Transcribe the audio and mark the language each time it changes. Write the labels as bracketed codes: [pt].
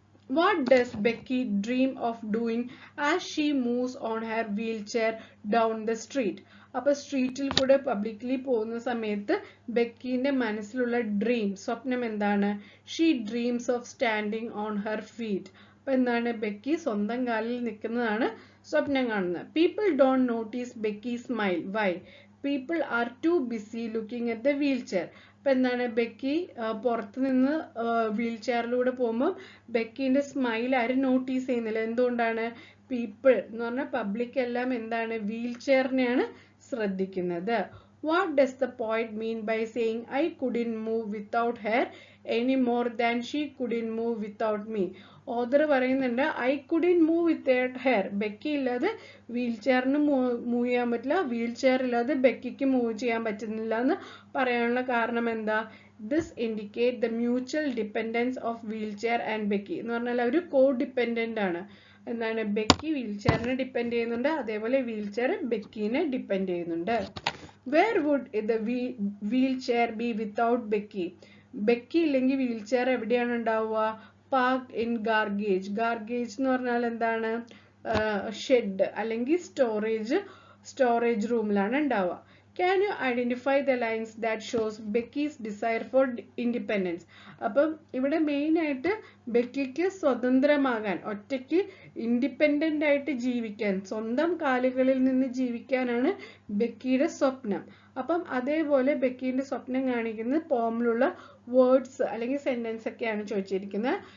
[en] What does Becky dream of doing as she moves on her wheelchair down the street? [ml] അപ്പോൾ സ്ട്രീറ്റിൽ കൂടെ publicly പോകുന്ന സമയത്ത് ബെക്കിന്റെ മനസ്സിലുള്ള ഡ്രീം, സ്വപ്നം എന്താണ്? [en] She dreams of standing on her feet. [ml] അപ്പൊ എന്താണ്, ബെക്കി സ്വന്തം കാലിൽ നിൽക്കുന്നതാണ് സ്വപ്നം കാണുന്നത്. [en] People don't notice Becky smile. Why? People are too busy looking at the wheel chair. [ml] അപ്പൊ എന്താണ്, ബെക്കി പുറത്ത് നിന്ന് വീൽ ചെയറിലൂടെ പോകുമ്പോൾ ബെക്കിന്റെ സ്മൈൽ ആരും നോട്ടീസ് ചെയ്യുന്നില്ല. എന്തുകൊണ്ടാണ്? പീപ്പിൾ എന്ന് പറഞ്ഞാൽ പബ്ലിക് എല്ലാം എന്താണ്, വീൽ ചെയറിനെയാണ് ശ്രദ്ധിക്കുന്നത്. [en] What does the poet mean by saying I couldn't move without her any more than she couldn't move without me? [ml] Author പറയുന്നുണ്ട് [en] I couldn't move without her. [ml] Becky ഇല്ലാതെ wheel ചെയറിന് move ചെയ്യാൻ പറ്റില്ല, wheel chair ഇല്ലാതെ ബെക്കിക്ക് move ചെയ്യാൻ പറ്റുന്നില്ല എന്ന് പറയാനുള്ള കാരണം എന്താ? [en] This indicate the mutual dependence of wheel chair and Becky. [ml] എന്ന് പറഞ്ഞാൽ അവർ കോ ഡിപ്പെൻഡന്റ് ആണ്. എന്താണ്, ബെക്കി വീൽ ചെയറിനെ ഡിപ്പെൻഡ് ചെയ്യുന്നുണ്ട്, അതേപോലെ വീൽ ചെയർ ബെക്കിനെ ഡിപ്പെൻഡ് ചെയ്യുന്നുണ്ട്. [en] Where would the wheelchair be without Becky? [ml] Becky ഇല്ലെങ്കിൽ വീൽ ചെയർ എവിടെയാണ് ഉണ്ടാവുക? [en] Parked in garage. [ml] ഗാർഗേജ് എന്ന് പറഞ്ഞാൽ എന്താണ്? ഷെഡ് അല്ലെങ്കിൽ സ്റ്റോറേജ് റൂമിലാണ് ഉണ്ടാവുക. [en] Can you identify the lines that shows Becky's desire for independence? [ml] അപ്പം ഇവിടെ മെയിൻ ആയിട്ട് ബെക്കിക്ക് സ്വതന്ത്രമാകാൻ, ഒറ്റയ്ക്ക് ഇൻഡിപെൻഡന്റ് ആയിട്ട് ജീവിക്കാൻ, സ്വന്തം കാലുകളിൽ നിന്ന് ജീവിക്കാനാണ് ബെക്കിയുടെ സ്വപ്നം. അപ്പം അതേപോലെ ബെക്കിന്റെ സ്വപ്നം കാണിക്കുന്ന പോമിലുള്ള വേർഡ്സ് അല്ലെങ്കിൽ സെന്റൻസ് ഒക്കെയാണ് ചോദിച്ചിരിക്കുന്നത്.